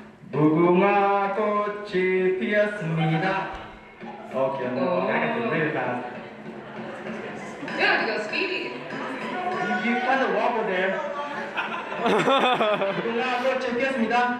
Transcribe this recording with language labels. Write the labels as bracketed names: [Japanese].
[Korean] 무궁화 꽃이 피었습니다. [English] Okay, I got to really fast. You have to go speedy. You kind of wobble there. [Korean] 무궁화 꽃이 피었습니다.